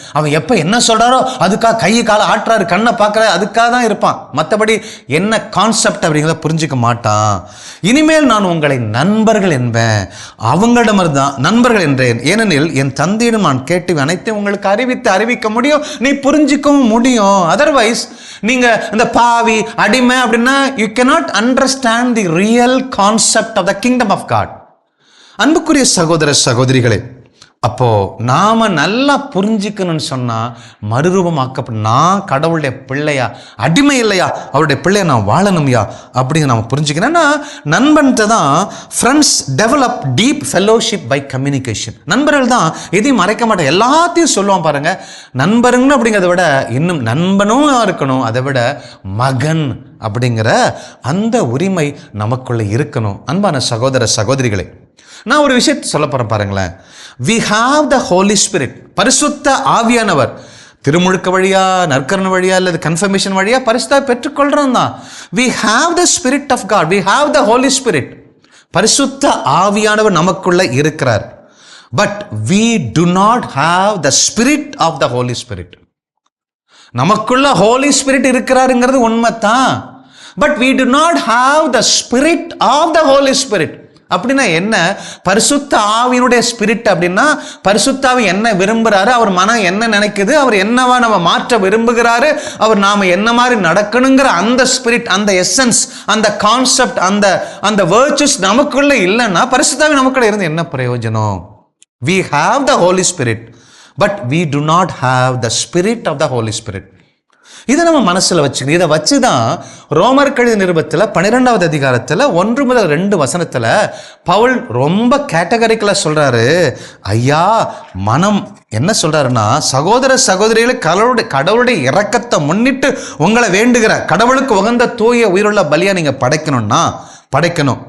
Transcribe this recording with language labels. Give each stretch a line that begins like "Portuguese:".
Tamil: அவன் எப்ப என்ன சொல்றாரோ அதுக்காக கையை காலை ஆட்டுறாரு, கண்ணை பார்க்கறாரு, அதுக்காக தான் இருப்பான். மற்றபடி என்ன கான்செப்ட் அப்படிங்கிறத புரிஞ்சுக்க மாட்டான். இனிமேல் நான் உங்களை நண்பர்கள் என்பேன், அவங்களிடமிருந்து தான் நண்பர்கள் என்றேன். ஏனெனில் என் தந்தையிடம் நான் கேட்டு அனைத்தையும் உங்களுக்கு அறிவிக்க முடியும், நீ புரிஞ்சிக்கவும் முடியும்.
English: otherwise
Tamil: நீங்க இந்த பாவி அடிமை அப்படின்னா
English: You cannot understand the real concept of the kingdom of God.
Tamil: அன்புக்குரிய சகோதர சகோதரிகளே, அப்போ நாம நல்லா புரிஞ்சுக்கணும்னு சொன்னா மறுரூபமாக்கப்படும். நான் கடவுளுடைய பிள்ளையா, அடிமை இல்லையா, அவருடைய பிள்ளையா நான் வாழணும்யா அப்படிங்க நாம புரிஞ்சுக்கணும்னா நண்பன்கிட்ட தான்
English: Friends develop deep fellowship by communication.
Tamil: நண்பர்கள் தான் எதையும் மறைக்க மாட்டேன், எல்லாத்தையும் சொல்லுவான் பாருங்க. நண்பருங்க அப்படிங்கிறத விட இன்னும் நண்பனும் இருக்கணும், அதை விட மகன் அப்படிங்கிற அந்த உரிமை நமக்குள்ள இருக்கணும். அன்பான சகோதர சகோதரிகளே, நான் ஒரு விஷயத்தை சொல்ல போறேன் பாருங்களேன்.
English: We have the Holy Spirit,
Tamil: பரிசுத்த ஆவியானவர். திருமுழுக்கு வழியா, நற்கரணை வழியா அல்லது கன்ஃபர்மேஷன் வழியா பரிசுத்த பெற்றுக்கொள்றோம் தான்.
English: We have the Spirit of God, we have the Holy Spirit.
Tamil: பரிசுத்த ஆவியானவர் நமக்குள்ள இருக்கிறார்.
English: But we do not have the Spirit of the Holy Spirit.
Tamil: நமக்குள்ள ஹோலி ஸ்பிரிட் இருக்கிறாருங்கிறது உண்மைதான்.
English: But we do not have the Spirit of the Holy Spirit.
Tamil: அப்படின்னா என்ன? பரிசுத்த ஆவியினுடைய ஸ்பிரிட் அப்படின்னா பரிசுத்தாவி என்ன விரும்புறாரு, அவர் மனம் என்ன நினைக்குது, அவர் என்னவா நம்ம மாற்ற விரும்புகிறாரு, அவர் நாம என்ன மாதிரி நடக்கணுங்கிற அந்த ஸ்பிரிட், அந்த எசன்ஸ், அந்த கான்செப்ட், அந்த வேர்ச்சஸ் நமக்குள்ள இல்லைன்னா பரிசுத்தாவி நமக்குள்ள இருந்து என்ன பிரயோஜனம்?
English: We have the Holy Spirit, but we do not have the Spirit of the Holy Spirit.
Tamil: இதை நம்ம மனசுல வச்சுக்கணும். இதை வச்சுதான் ரோமர் கழுதிய நிருபத்தில் 12வது அதிகாரத்தில் 1 முதல் 2 வசனத்துல பவுல் ரொம்ப கேட்டகரிக்கலா சொல்றாரு. ஐயா, மனம் என்ன சொல்றாருன்னா, சகோதர சகோதரிகளை கடவுளுடைய இரக்கத்தை முன்னிட்டு உங்களை வேண்டுகிற கடவுளுக்கு உகந்த தூய உயிருள்ள பலியா நீங்க படைக்கணும்.